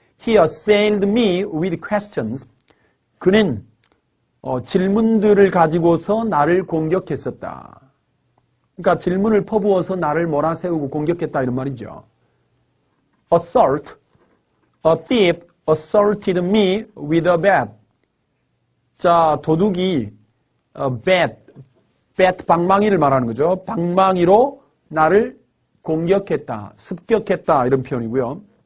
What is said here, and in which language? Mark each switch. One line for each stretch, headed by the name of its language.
English: He assailed me with questions.
Korean: 그는 질문들을 가지고서 나를 공격했었다. 그러니까 질문을 퍼부어서 나를 몰아세우고 공격했다 이런 말이죠.
English: Assault. A thief assaulted me with a bat.
Korean: 자, 도둑이 bat 방망이를 말하는 거죠. 방망이로 나를 공격했다, 습격했다 이런 표현이고요.